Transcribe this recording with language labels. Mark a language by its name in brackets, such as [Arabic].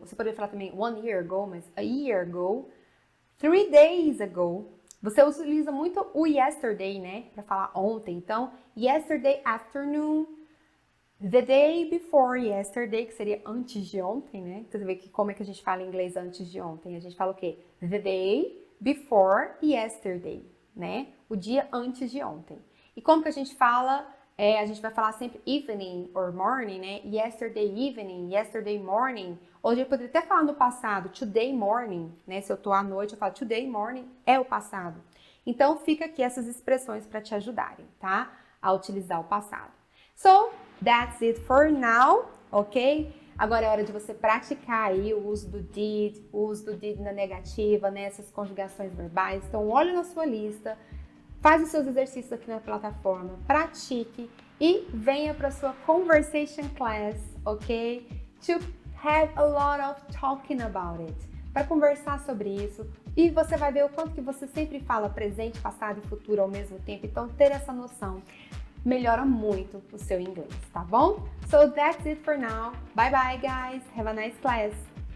[Portuguese] Você poderia falar também [English] 1 year ago, mas a year ago. 3 days ago. [Portuguese] Você utiliza muito o yesterday, né? Para falar ontem. Então, [English] yesterday afternoon, the day before yesterday, [Portuguese] que seria antes de ontem, né? Você vê que como é que a gente fala em inglês antes de ontem? A gente fala o quê? [English] The day before yesterday, né? [Portuguese] O dia antes de ontem. E como que a gente fala? A gente vai falar sempre evening or morning, né? [English] Yesterday evening, yesterday morning. [Portuguese] Hoje eu poderia até falar no passado, [English] today morning, [Portuguese] né? Se eu tô à noite, eu falo today morning, é o passado. Então, fica aqui essas expressões para te ajudarem, tá? A utilizar o passado. [English] So, that's it for now, ok? [Portuguese] Agora é hora de você praticar aí o uso do did na negativa, né? Essas conjugações verbais. Então, olha na sua lista, faz os seus exercícios aqui na plataforma, pratique e venha para sua conversation class, ok? [English] To have a lot of talking about it. [Portuguese] Para conversar sobre isso e você vai ver o quanto que você sempre fala presente, passado e futuro ao mesmo tempo. Então, ter essa noção melhora muito o seu inglês, tá bom? [English] So that's it for now. Bye bye, guys. Have a nice class.